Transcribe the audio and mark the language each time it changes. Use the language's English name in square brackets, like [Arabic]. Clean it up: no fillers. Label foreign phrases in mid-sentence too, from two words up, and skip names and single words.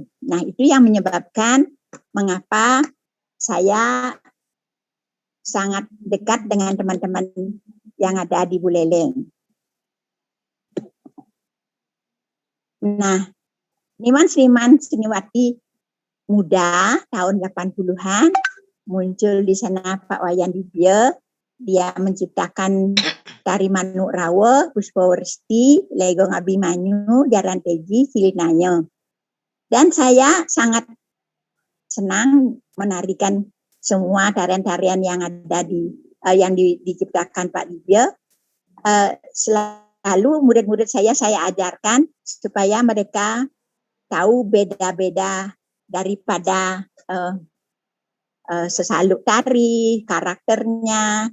[Indonesian] Nah, itu yang menyebabkan mengapa saya sangat dekat dengan teman-teman yang ada di Buleleng. Nah, Seniman Seniwati muda tahun 80-an muncul di sana Pak Wayan Dibye. Dia menciptakan tari Manuk Rawa, Puspawarsti, Legong Abimanyu, Jaran Teji, Silinanya. Dan saya sangat senang menarikan semua tarian-tarian yang ada yang diciptakan Pak Dibye. Selalu murid-murid saya ajarkan supaya mereka tahu beda-beda daripada sesaluk tari, karakternya.